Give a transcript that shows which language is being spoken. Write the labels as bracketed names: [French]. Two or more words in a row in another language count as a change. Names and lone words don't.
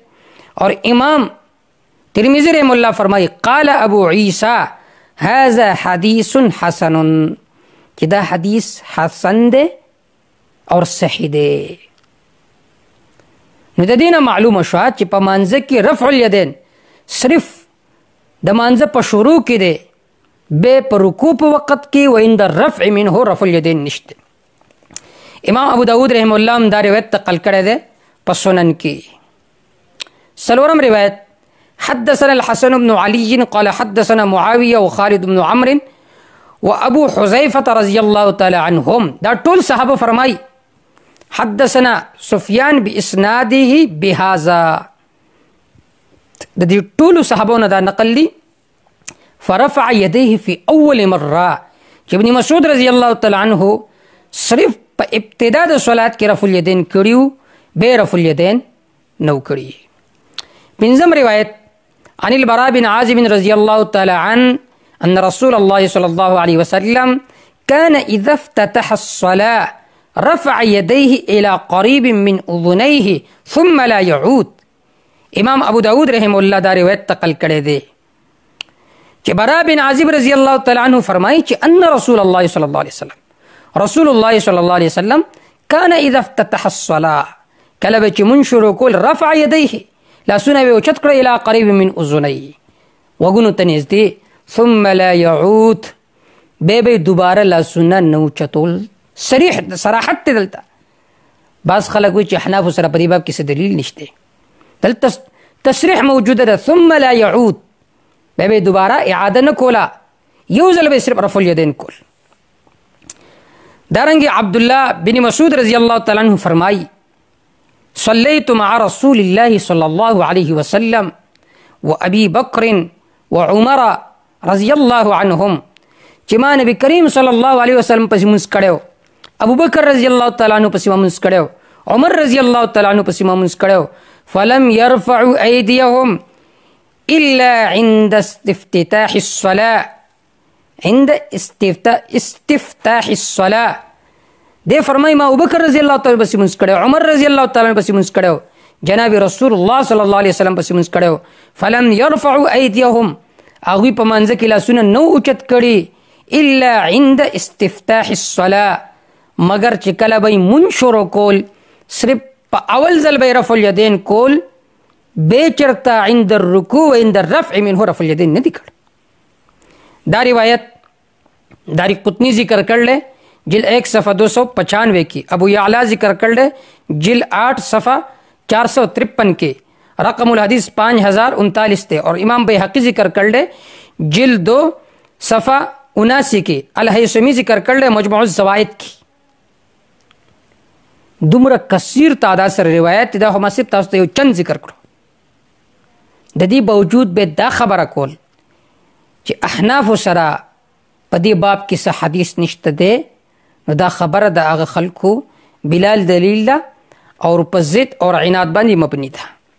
[Pashto] اور امام ترمذی [Arabic] رحم الله [Pashto] فرمایي [Arabic] قال ابو عیسی هذا حدیث حسن [Pashto] چې دا حدیث حسن دی اور صحیح دی. نو د دې نه معلومه شوه چې په مانځه کې [Arabic] رفع الیدین [Pashto] صرف د مانځه په شروع کې دی به په رکوع په وخت کې [Arabic] و عند الرفع منه رفع الیدین [Pashto] نشته. امام ابو داود [Arabic] رحم الله [Pashto] هم دا روایت نقل کړی دی په سنن کې. څلورم روایت [Arabic] حدثنا الحسن بن علي قال حدثنا معاويه وخالد بن عمرو وابو حذيفه رضي الله تعالى عنهم. [Pashto] دا ټول صحابه فرمایي [Arabic] حدثنا سفیان باسناده بهذا. [Pashto] د دې ټولو صحابو نه دا نقل دي [Arabic] فرفع يديه في اول مره [Pashto] چې ابن مسعود [Arabic] رضی الله تعالی عنه [Pashto] صرف په ابتدا د صلات کې [Arabic] رفع الیدین [Pashto] کړیو به [Arabic] رفع الیدین [Pashto] نو کړی. پنځم روایت [Arabic] عن البراء بن عازب رضی الله تعالی عنه ان رسول الله صلی الله علیه وسلم كان اذا افتتح الصلاه رفع يديه الى قريب من اذنيه ثم لا يعود. [Pashto] امام ابو داود [Arabic] رحم الله [Pashto] دا روایت نقل کړی دی چې براء بن عازب [Arabic] رضی الله تعالی عنه [Pashto] فرمایي چې [Arabic] ان رسول الله صلی الله علیه وسلم رسول الله صلی الله علیه وسلم كان اذا افتتح الصلاه [Pashto] کله به چې مونږ شروع کول [Arabic] رفع يديه [Pashto] لاسونه به اوچت کړی [Arabic] الى قريب من اذنيه [Pashto] وګونو ته نږدې [Arabic] ثم لا يعود [Pashto] به دوباره لاسونه نه اوچتول. صریح صراحت ته دلته بعض خلک وایي چې احناف سره په دې باب کې څه دلیل نشته. دلته تصریح موجوده ده [Arabic] ثم لا يعود [Pashto] به دوباره اعاده نه کولا یو ځل به صرف [Arabic] رفع الیدین [Pashto] کول. [Arabic] دارنګه عبد الله بن مسعود رضی الله تعالی عنہ فرمایي صليت مع رسول الله صلى الله عليه وسلم وابي بكر وعمر رضی الله عنهم [Pashto] چې ما نبی کریم [Arabic] صلی الله علیه وسلم [Pashto] پسې مونځ کړو ابو بکر [Arabic] رضی الله تعالی عنہ [Pashto] پسې مونځ کړو عمر [Arabic] رضی الله تعالی عنہ [Pashto] پسې مونځ کړو [Arabic] فلم يرفعوا ايديهم الا عند استفتاح الصلاه [Pashto] عند استفتاح الصلاه. دې فرمای ما ابو بکر [Arabic] رضی الله تعالی [Pashto] پسې مونځ کړو عمر [Arabic] رضی الله تعالی [Pashto] پسې مونځ کړو جناب رسول الله [Arabic] صلی الله علیه وسلم [Pashto] پسې مونځ کړو. [Arabic] فلم يرفعوا ايديهم [Pashto] هغوی په منځ کې لاسونه نو اوچت کړي [Arabic] الا عند استفتاح الصلاه [Pashto] مگر چې کله به مونږ شروع کول صرف په اول ځل به [Arabic] رفع الیدین [Pashto] کول به چرته [Arabic] عند الرکوع و عند الرفع منه رفع الیدین [Pashto] نه دي کړ. دا روایت داری قطنی ذکر کړل جل 1 صفحہ 295 کی. ابو یعلا ذکر کړل جل 8 صفحہ 453 کے. رقم الحدیث 5039 تے. اور امام بیہقی ذکر کړل جل 2 صفحہ 79 کے. الہیثمی ذکر کړل مجموع الزوائد کی. دومره کثیر تعداد سره روایت دا هم صرف تاسو ته یو چند ذکر کړو. د دې باوجود به دا خبره کول چې احناف سره په دې باب کې څه حدیث نشته دی، نو دا خبره د هغه خلکو بلال دلیل ده او په ضد او عناد باندې مبني ده.